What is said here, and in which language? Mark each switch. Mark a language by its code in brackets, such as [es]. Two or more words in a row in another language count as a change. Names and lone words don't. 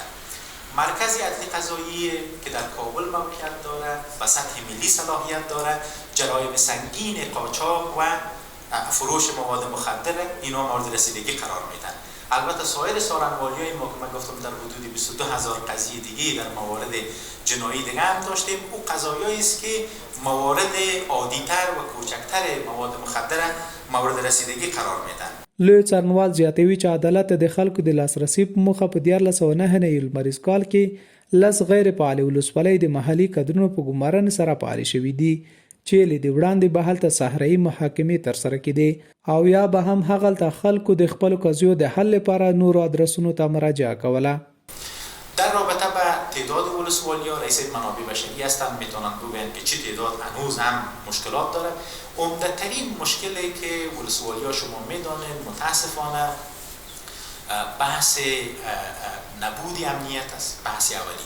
[fa] مرکز عدلی قضایی که در کابل موقعیت دارد و سطح ملی صلاحیت دارد جرایم سنگین قاچاق و فروش مواد مخدر اینا مورد رسیدگی قرار میدن. البته سایر سارنوالی‌های ما که من گفتم در حدود 22000 قضیه دیگه در موارد جنایی دیگه هم داشتیم. او قضایایی است که موارد عادی‌تر و کوچکتر مواد مخدر مورد رسیدگی قرار میدن. [ps] لوی څارنوال زیاتوي چې عدالت د خلکو د لاسرسي په موخه په 1409 لمریز کال کې لس غیر فعال ولسوالۍ د محلي کادرونو په ګمارنې سره فعال شوي دي چې له دې وړاندې به هلته صحرایي محاکمې ترسره کېدې او یا به هم هغلته خلکو د خپلو قضیو د حل لپاره نورو ادرسونو ته مراجعه کوله. [fa] در رابطه با تعداد ولسوالی‌ها رئیس منابع بشری هستند میتونن بگن که چه تعداد هنوز هم مشکلات داره. عمده‌ترین مشکلی که ولسوالی‌ها شما میدانید متاسفانه بحث نبود امنیت است، بحث اولیش.